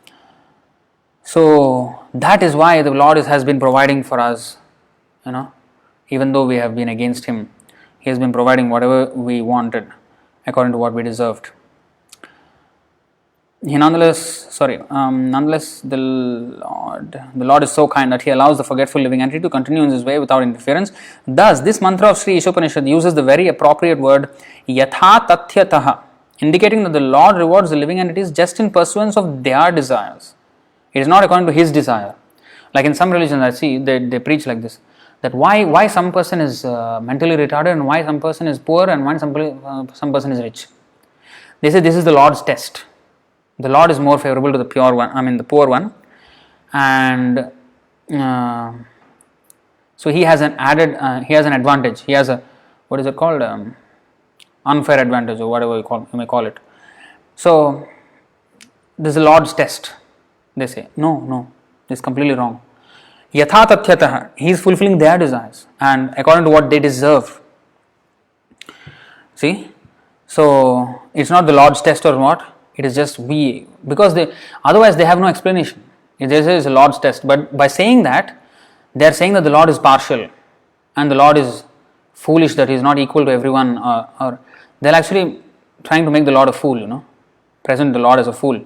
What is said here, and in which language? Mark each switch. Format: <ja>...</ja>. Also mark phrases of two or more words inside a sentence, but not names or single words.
<en>So that is why the Lord has been providing for us, even though we have been against Him, He has been providing whatever we wanted according to what we deserved. Nonetheless, the Lord is so kind that He allows the forgetful living entity to continue in this way without interference. Thus, this mantra of Sri Īśopaniṣad uses the very appropriate word</en> <sa>yatha tathyataha,</sa> <en>indicating that the Lord rewards the living entities just in pursuance of their desires. It is not according to His desire. Like in some religions, I see they preach like this, that why some person is mentally retarded and why some person is poor and why some person is rich. They say this is the Lord's test. The Lord is more favorable to the poor one, and So he has an added, he has an advantage. He has a, what is it called? Unfair advantage, or whatever you may call it. So this is the Lord's test. They say, no, this is completely wrong.</en> <sa>Yatha tathyatah,</sa> <en>he is fulfilling their desires and according to what they deserve. See? So it's not the Lord's test or what? It is just we, because otherwise they have no explanation. It is a Lord's test. But by saying that, they are saying that the Lord is partial and the Lord is foolish, that he is not equal to everyone, or they're actually trying to make the Lord a fool, present the Lord as a fool.</en>